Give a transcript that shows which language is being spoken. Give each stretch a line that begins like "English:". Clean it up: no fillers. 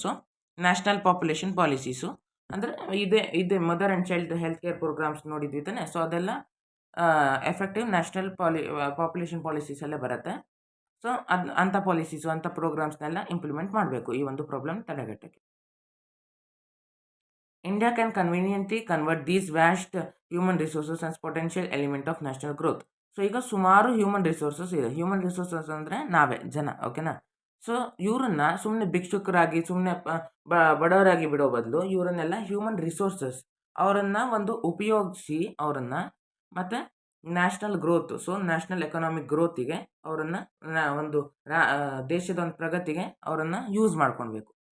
English: So, national population policies
Kannada: ಅಂದರೆ ಇದೆ mother and child health care programmes ನೋಡಿದ್ವಿ ತಾನೆ. ಸೊ ಅದೆಲ್ಲ ಎಫೆಕ್ಟಿವ್ ನ್ಯಾಷನಲ್ ಪಾಪ್ಯುಲೇಷನ್ ಪಾಲಿಸೀಸ್ ಎಲ್ಲ ಬರುತ್ತೆ. ಸೊ ಅಂಥ ಪಾಲಿಸೀಸು, ಅಂಥ ಪ್ರೋಗ್ರಾಮ್ಸ್ನೆಲ್ಲ ಇಂಪ್ಲಿಮೆಂಟ್ ಮಾಡಬೇಕು ಈ ಒಂದು problem ತಡೆಗಟ್ಟಕ್ಕೆ.
English: India can conveniently convert these vast human resources as potential element of national growth.
Kannada: So ಈಗ ಸುಮಾರು ಹ್ಯೂಮನ್ ರಿಸೋರ್ಸಸ್ ಇದೆ. ಹ್ಯೂಮನ್ ರಿಸೋರ್ಸಸ್ ಅಂದರೆ ನಾವೇ ಜನ. ಓಕೆನಾ? ಸೊ ಇವರನ್ನ ಸುಮ್ಮನೆ ಭಿಕ್ಷುಕರಾಗಿ, ಸುಮ್ಮನೆ ಬಡವರಾಗಿ ಬಿಡೋ ಬದಲು ಇವರನ್ನೆಲ್ಲ ಹ್ಯೂಮನ್ ರಿಸೋರ್ಸಸ್, ಅವರನ್ನು ಒಂದು ಉಪಯೋಗಿಸಿ ಅವರನ್ನು ಮತ್ತು national growth, so national economic ಗ್ರೋತಿಗೆ ಅವರನ್ನು ಒಂದು ದೇಶದ ಒಂದು ಪ್ರಗತಿಗೆ ಅವರನ್ನು ಯೂಸ್ ಮಾಡ್ಕೊಳ್ಬೇಕು.